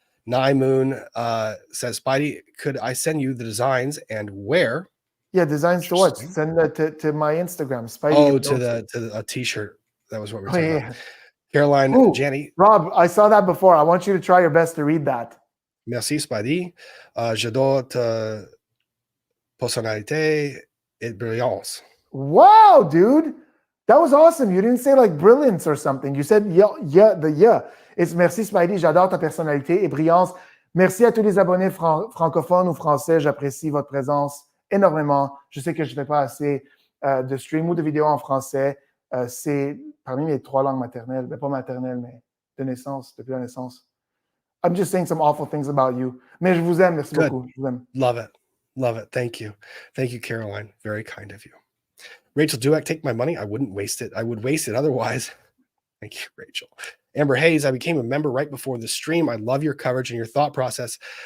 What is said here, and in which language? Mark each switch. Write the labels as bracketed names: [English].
[English] Nye Moon says, Spidey, could I send you the designs and where? Yeah, designs to what? Send that to my Instagram. Spidey. Oh, to a t-shirt. That was what we were talking about. Caroline, Ooh, Jenny. Rob, I saw that before. I want you to try your best to read that. [French] Merci, Spidey. J'adore ta personnalité et brillance. [English] Wow, dude. That was awesome. You didn't say like brilliance or something. You said yeah. [French] It's merci Spidey, j'adore ta personnalité et brillance. Merci à tous les abonnés francophones ou français. J'apprécie votre présence énormément. Je sais que je ne fais pas assez de stream ou de vidéos en français. C'est parmi mes 3 langues maternelles. Pas maternelles, mais de naissance, depuis la naissance. [English] I'm just saying some awful things about you. [French] Mais je vous aime. Merci beaucoup. Je vous aime. [English] Love it. Love it. Thank you. Thank you, Caroline. Very kind of you. Rachel Dueck, take my money. I wouldn't waste it. I would waste it otherwise. Thank you, Rachel. Amber Hayes, I became a member right before the stream. I love your coverage and your thought process.